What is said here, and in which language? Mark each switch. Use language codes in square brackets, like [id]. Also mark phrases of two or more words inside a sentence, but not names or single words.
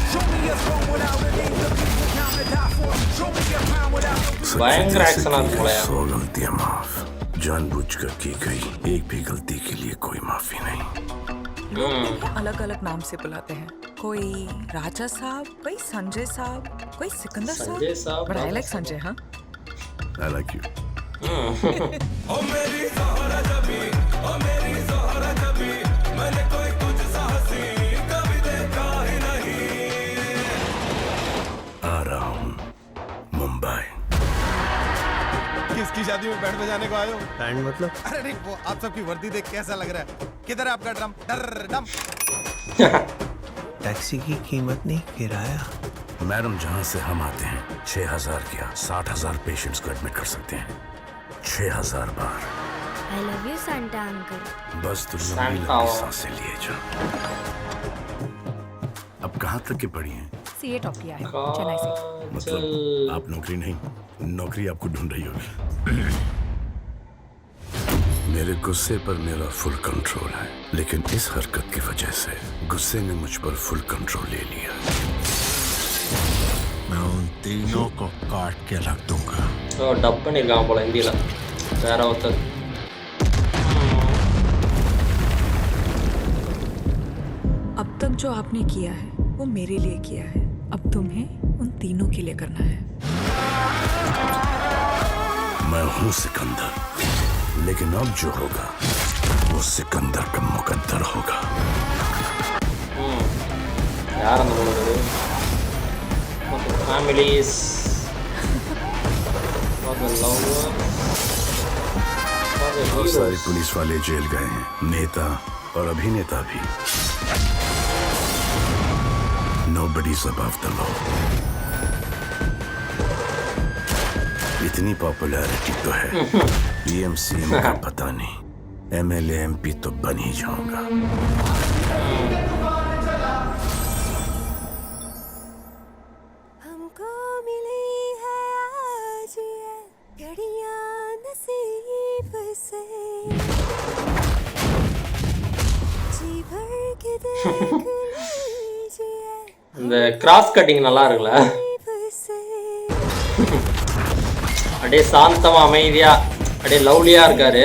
[hi] भयंकर एक्शन आता है। 100 गलतियां माफ, जानबूझकर की गई एक भी गलती के लिए कोई माफी नहीं। अलग अलग नाम से बुलाते हैं, कोई राजा साहब, कोई संजय साहब, कोई सिकंदर साहब। [en] But I like Sanjay. हाँ, I like you. [hi] आ रहा हूँ मुंबई। किसकी शादी में बैंड बजाने को आए हो? बैंड मतलब? अरे नहीं, वो आप सबकी वर्दी देख कैसा लग रहा है? किधर है आपका ड्रम? डम। टैक्सी की कीमत नहीं, किराया। मैडम, जहाँ से हम आते हैं 6000 क्या 60,000 पेशेंट्स को एडमिट कर सकते हैं 6000 बार। [en] I love you, Santa uncle. [hi] बस तू लंबी लंबी सांसें लिए जा। अब कहाँ तक के पढ़ी हैं? सीए टॉप किया है चेन्नई से। मतलब आप नौकरी नहीं, नौकरी आपको ढूंढ रही होगी। मेरे गुस्से पर मेरा [en] full control [hi] है, लेकिन इस हरकत की वजह से गुस्से ने मुझ पर [en] full control [hi] ले लिया। मैं उन तीनों को काट के रख दूंगा। [ta] तो डब பண்ணிருக்காங்க போல ஹிந்தில. வேற ஒருத்தர். [hi] अब तक जो आपने किया है वो मेरे लिए किया है, अब तुम्हें उन तीनों के लिए करना है। मैं हूँ सिकंदर, लेकिन अब जो होगा वो सिकंदर का मुकद्दर होगा। [ta] यार அந்த போறது ஃபேமிலிஸ் [hi] बहुत सारे पुलिस वाले जेल गए हैं, नेता और अभिनेता भी। [en] Nobody's above the law. [hi] इतनी पॉपुलैरिटी तो है, पीएम सीएम का पता नहीं, एमएलए एमपी तो बन ही जाऊंगा। हमको मिली है आज ये घड़ियां नसीब से, जी भर के देख लीजिए [ta] இந்த கிராஸ் கட்டிங் நல்லா இருக்குல்ல. அப்படியே சாந்தமா அமைதியா அப்படியே லவ்லியா இருக்காரு.